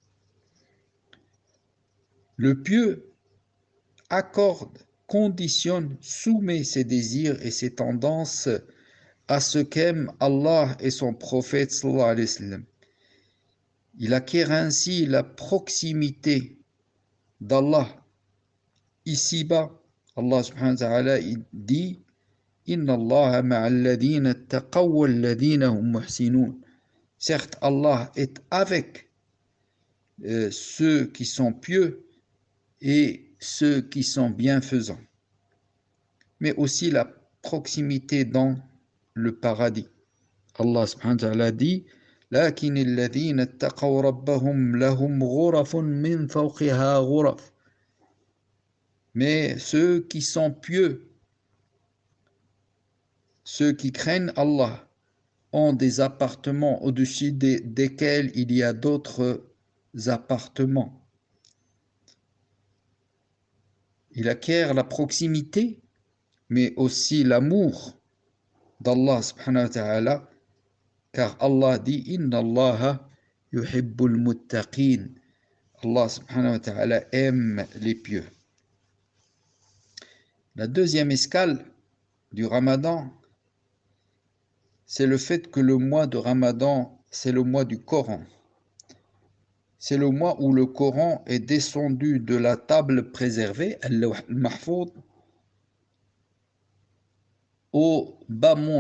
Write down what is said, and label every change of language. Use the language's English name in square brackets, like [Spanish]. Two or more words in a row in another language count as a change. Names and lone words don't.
[French] Le pieux accorde, conditionne, soumet ses désirs et ses tendances à ce qu'aiment Allah et son prophète [Arabic] صلى الله عليه وسلم. [French] Il acquiert ainsi la proximité d'Allah. Ici-bas, Allah [Arabic] سبحانه وتعالى [French] dit « [Arabic] إن الله مع الذين اتقوا والذين هم محسنون [French] » Certes, Allah est avec ceux qui sont pieux et ceux qui sont bienfaisants, mais aussi la proximité dans le paradis. [Arabic] الله سبحانه وتعالى dit لكن الذين اتقوا ربهم لهم غرف من فوقها غرف. [French] Mais ceux qui sont pieux, ceux qui craignent Allah, ont des appartements au-dessus desquels il y a d'autres appartements. Il acquiert la proximité, mais aussi l'amour d'Allah [Arabic] سبحانه وتعالى, [French] car Allah dit [Arabic] إن الله يحب المتقين. [French] Allah [Arabic] سبحانه وتعالى [French] aime les pieux. La deuxième escale du Ramadan, c'est le fait que le mois de Ramadan, c'est le mois du Coran. C'est le mois où le Coran est descendu de la table préservée, [Arabic] اللوح المحفوظ, [French] au bas monde.